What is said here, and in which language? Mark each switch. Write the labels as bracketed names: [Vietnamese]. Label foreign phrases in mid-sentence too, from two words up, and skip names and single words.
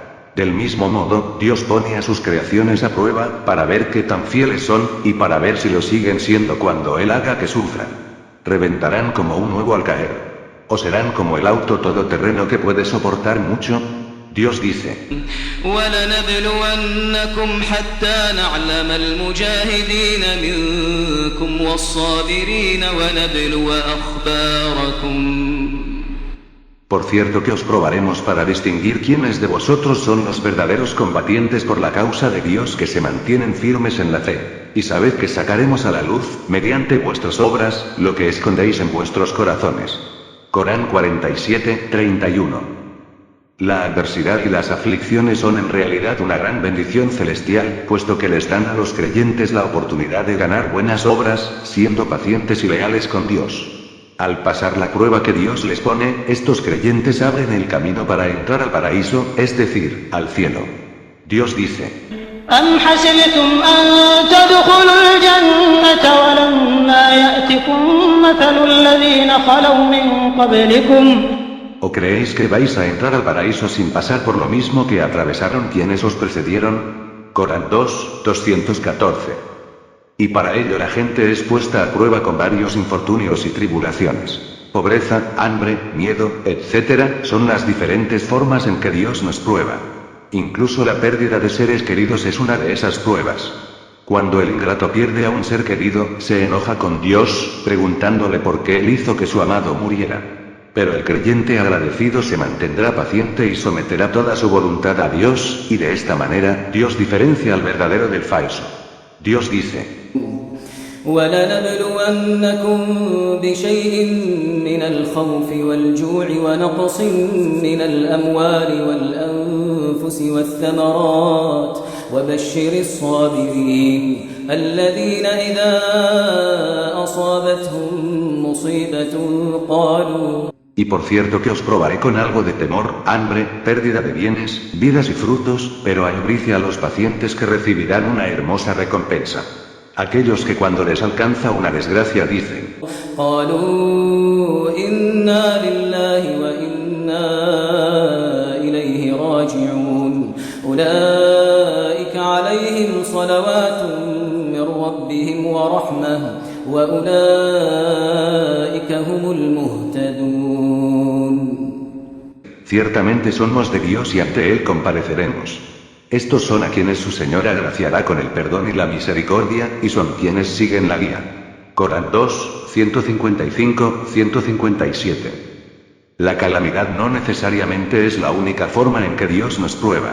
[Spanish] Del mismo modo, Dios pone a sus creaciones a prueba, para ver qué tan fieles son, y para ver si lo siguen siendo cuando Él haga que sufran. ¿Reventarán como un huevo al caer? ¿O serán como el auto todoterreno que puede soportar mucho? Dios dice: [Arabic] وَلَنَبْلُوَنَّكُمْ حَتَّى نَعْلَمَ الْمُجَاهِدِينَ مِنكُمْ وَالصَّابِرِينَ وَنَبْلُوَ أَخْبَارَكُمْ. [Spanish] Por cierto que os probaremos para distinguir quiénes de vosotros son los verdaderos combatientes por la causa de Dios que se mantienen firmes en la fe. Y sabed que sacaremos a la luz, mediante vuestras obras, lo que escondéis en vuestros corazones. Corán 47, 31. La adversidad y las aflicciones son en realidad una gran bendición celestial, puesto que les dan a los creyentes la oportunidad de ganar buenas obras, siendo pacientes y leales con Dios. Al pasar la prueba que Dios les pone, estos creyentes abren el camino para entrar al paraíso, es decir, al cielo. Dios dice: [Arabic] أَمْ حَسِبْتُمْ أَن تَدْخُلُوا الْجَنَّةَ وَلَمَّا يَأْتِكُم مَّثَلُ الَّذِينَ خَلَوْا مِن قَبْلِكُمْ. [Spanish] ¿O creéis que vais a entrar al paraíso sin pasar por lo mismo que atravesaron quienes os precedieron? Corán 2, 214. Y para ello la gente es puesta a prueba con varios infortunios y tribulaciones. Pobreza, hambre, miedo, etc. son las diferentes formas en que Dios nos prueba. Incluso la pérdida de seres queridos es una de esas pruebas. Cuando el ingrato pierde a un ser querido, se enoja con Dios, preguntándole por qué él hizo que su amado muriera. Pero el creyente agradecido se mantendrá paciente y someterá toda su voluntad a Dios, y de esta manera, Dios diferencia al verdadero del falso. Dios dice: [Arabic] وَلَنَبْلُوَنَّكُمْ بِشَيْءٍ مِّنَ الْخَوْفِ وَالْجُوعِ وَنَقْصٍ مِّنَ الْأَمْوَالِ وَالْأَنفُسِ وَالثَّمَرَاتِ وَبَشِّرِ الصَّابِرِينَ الَّذِينَ إِذَا أَصَابَتْهُم مُّصِيبَةٌ قَالُوا. [Spanish] Y por cierto que os probaré con algo de temor, hambre, pérdida de bienes, vidas y frutos, pero albricia a los pacientes que recibirán una hermosa recompensa. Aquellos que cuando les alcanza una desgracia dicen: [Arabic] قالوا إنا لله وإنا إليه راجعون أولئك عليهم صلوات من ربهم ورحمة وأولئك هم المهتدون. [Spanish] Ciertamente somos de Dios y ante Él compareceremos. Estos son a quienes su Señor agraciará con el perdón y la misericordia, y son quienes siguen la guía. Corán 2, 155, 157. La calamidad no necesariamente es la única forma en que Dios nos prueba.